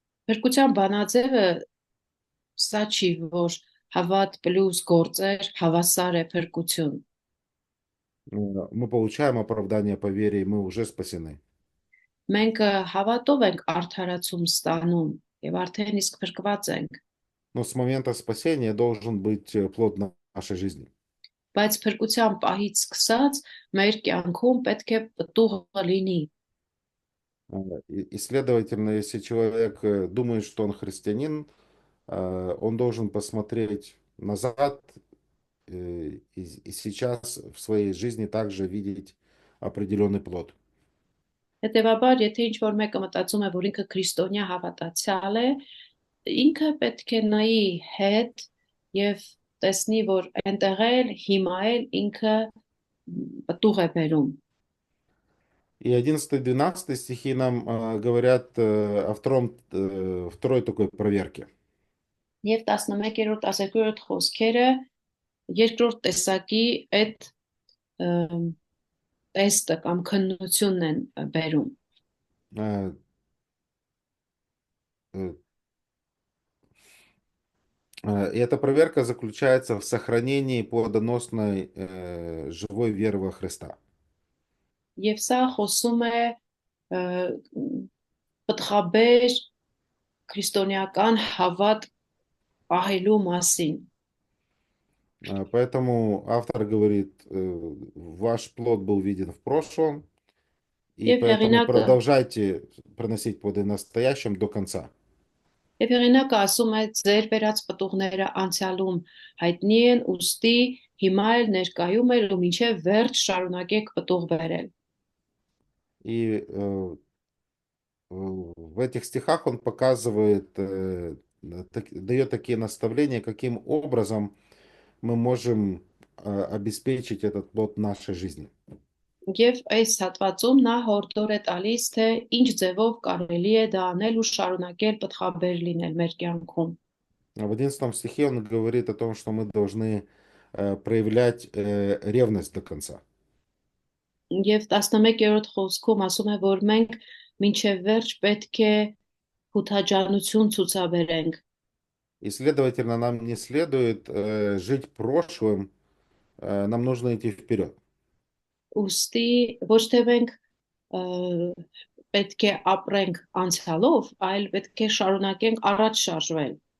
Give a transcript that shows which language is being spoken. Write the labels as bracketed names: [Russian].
[Armenian] Փրկության բանաձևը սա չի, որ հավատ պլյուս գործեր հավասար է փրկություն։ [Russian] Мы получаем оправдание по вере, и мы уже спасены. [Armenian] Մենք հավատով ենք արդարացում ստանում եւ արդեն իսկ փրկված ենք, [Russian] Но с момента спасения должен быть плод нашей жизни. [Armenian] բայց փրկության պահից սկսած մեր կյանքում պետք է պտուղը լինի։ [Russian] И, следовательно, если человек думает, что он христианин, он должен посмотреть назад и сейчас в своей жизни также видеть определенный плод. [Armenian] Հետևաբար, եթե ինչ-որ մեկը մտածում է, որ ինքը քրիստոնյա հավատացյալ է, ինքը պետք է նայի հետ եւ տեսնի, որ այնտեղ էլ հիմա էլ инքը պտուղ է բերում։ [Russian] И 11-12 стихи нам говорят о второй такой проверке. [Armenian] Եվ 11-րդ 12-րդ խոսքերը երկրորդ տեսակի այդ տեստը կամ քննությունն են բերում։ [Russian] Э, э, И эта проверка заключается в сохранении плодоносной живой веры во Христа. [Armenian] Եվ սա խոսում է ը, պտղաբեր քրիստոնեական հավատ պահելու մասին։ [Russian] Поэтому автор говорит, ваш плод был виден в прошлом, и [Armenian] Եվ [Russian] поэтому [Armenian] հեղինակը [Russian] продолжайте приносить плоды в настоящем до конца. [Armenian] Եվ հեղինակը ասում է ձեր բերած պտուղները անցյալում հայտնի են, ուստի հիմա էլ ներկայում էլ ու մինչև վերջ շարունակեք պտուղ բերել։ [Russian] И в этих стихах он показывает, дает такие наставления, каким образом мы можем обеспечить этот плод в нашей жизни. [Armenian] Եվ այս հատվածում նա հորդոր է տալիս, թե ինչ ձևով կարելի է դա անել ու շարունակել պտղաբեր լինել մեր կյանքում։ [Russian] В 11 стихе он говорит о том, что мы должны проявлять ревность до конца. [Armenian] Եվ 11-րդ խոսքում ասում է, որ մենք մինչև վերջ պետք է հութաջանություն ցուցաբերենք։ [Russian] И, следовательно, нам не следует жить прошлым, нам нужно идти вперед. [Armenian] Ուստի ոչ թե մենք ը, պետք է ապրենք անցյալով, այլ պետք է շարունակենք առաջ շարժվել։